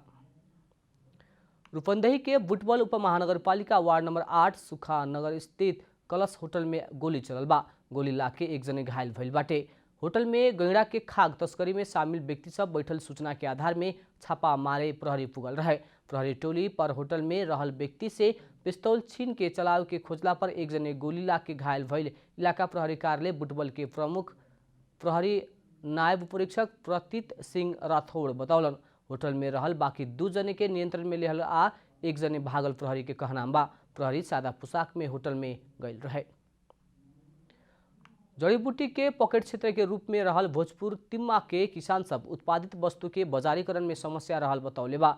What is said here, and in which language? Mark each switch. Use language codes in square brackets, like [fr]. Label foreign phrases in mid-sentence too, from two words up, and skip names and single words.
[bho] रूपंदेही के बुटबल उपमहानगरपालिका वार्ड नंबर 8 सुखा नगर स्थित कलश होटल में गोली चलल बा। गोली लाके 1 जने घायल भइल बाटे। होटल में गैंडा के खाग तस्करी में शामिल व्यक्ति सब बैठल सूचना के आधार में छापा मारे प्रहरी पुगल रहे। प्रहरी टोली पर होटल में रहल व्यक्ति से पिस्तौल छीन के चलाव के खोजला पर एक जने गोली लाग के घायल भइल। इलाका प्रहरी कार्यालय बुटबल के प्रमुख प्रहरी नायब परीक्षक प्रतीत सिंह राठौड़ बतौलन होटल में रहल बाकी 2 जने के नियंत्रण में लेहल आ 1 जने भागल। प्रहरी के कहनाम बा प्रहरी सादा पोशाक में होटल में गइल रहे। जड़ी बूटी के पॉकेट क्षेत्र के रूप में रहल भोजपुर तिम्मा के किसान सब उत्पादित वस्तु के बाजारीकरण में समस्या रहल बतौले बा।